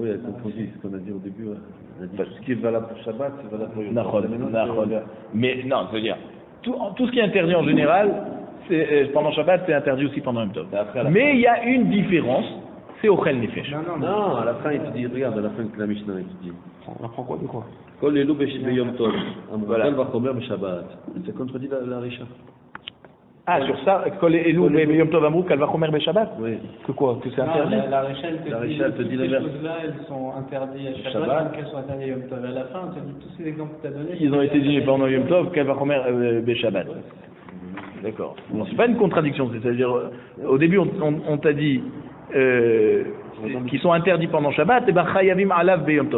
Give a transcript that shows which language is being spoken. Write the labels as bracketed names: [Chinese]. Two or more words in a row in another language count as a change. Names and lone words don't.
[French] Oui, elle contredit ce qu'on a dit au début. Ce qui est valable pour Shabbat, c'est valable pour Yom Tov. Mais non, c'est-à-dire, tout ce qui est interdit en général, pendant Shabbat, c'est interdit aussi pendant Yom Tov. Mais il y a une différence, c'est [Hebrew] אוכל נפש. [French] Non, à la fin, il te dit, regarde, à la fin de la Mishnah, il te dit. On apprend quoi de quoi? [Hebrew] כל אלו ביום טוב, אמרו קל וחומר בשבת. [French] Ça contredit la Risha. Ah, sur ça, [Hebrew] כל אלו ביום טוב אמרו קל וחומר בשבת? [French] Oui. Que quoi? Que c'est interdit? La Richelle te dit les ces choses-là, elles sont interdites à Shabbat, donc elles sont interdites à Yom Tov. À la fin, on te dit tous ces exemples que tu as donnés. Ils ont été dit pendant Yom Tov, [Hebrew] קל וחומר בשבת. [French] D'accord. Bon, c'est pas une contradiction, c'est-à-dire, au début, on t'a dit qui sont interdits pendant Shabbat, et ben [Hebrew] חייבים עליו ביום טוב.